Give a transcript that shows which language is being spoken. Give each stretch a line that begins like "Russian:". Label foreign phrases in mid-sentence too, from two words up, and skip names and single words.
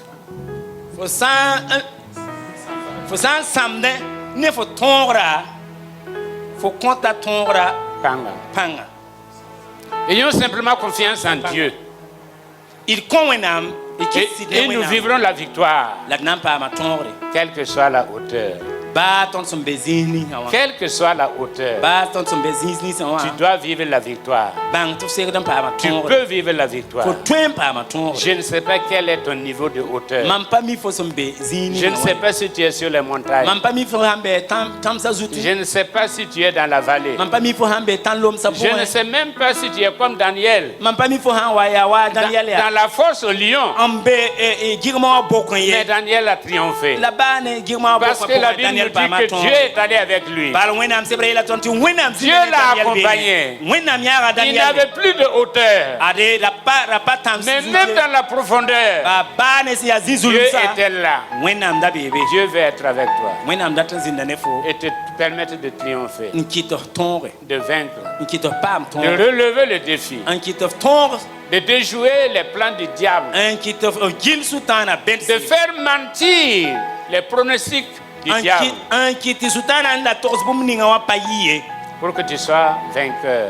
Mossi: fo sã n sãmdẽ ne fo tõogra fo kõta tõogra Kanga. pãnga
French: Ayons simplement confiance en Dieu.
Mossi: d kõ wẽnnaam d kɩs sɩd ne
French: Et nous
Mossi: wẽnnaam
French: vivrons la victoire,
Mossi: la d na n paama tõogre
French: quelle que soit la hauteur.
Mossi: baa tõnd sẽn be zĩis ninsã wã
French: Quelle que soit la hauteur,
Mossi: baa tõnd sẽn be zĩis ninsã wã
French: tu dois vivre la victoire.
Mossi: bãng tɩ f segd n paama
French: Tu
Mossi: tõogre
French: peux vivre la
Mossi: fo
French: victoire.
Mossi: tõe n paama tõogre
French: Je ne sais pas quel est ton niveau de hauteur.
Mossi: mam pa mi fo sẽn be zĩig
French: Je ne sais
Mossi: ninsã
French: pas si tu es sur les montagnes.
Mossi: mam pa mi fo sãn be tãmsã zutu
French: Je ne sais pas si tu es dans la vallée.
Mossi: mam pa mi fo sãn be tãn lomsã
French: Je ne
Mossi: pʋgẽ
French: sais même pas si tu es comme Daniel.
Mossi: mam pa mi fo sãn wa yaa wa daniɛl
French: Dans
Mossi: yaa
French: la fosse au lion.
Mossi: n be gɩgmã wã bokẽ
French: Mais
Mossi: ye
French: Daniel a triomphé.
Mossi: la baa ne gɩgmã wã
French: Parce que la Bible nous dit que Dieu est allé avec lui. Dieu l'a accompagné. Il n'avait plus de hauteur. Mais même dans la profondeur, Dieu était là. Dieu veut être avec toi et te permettre de triompher, de vaincre, de relever le défi, de déjouer les plans du diable, de faire mentir les pronostics du diable, pour que tu sois vainqueur.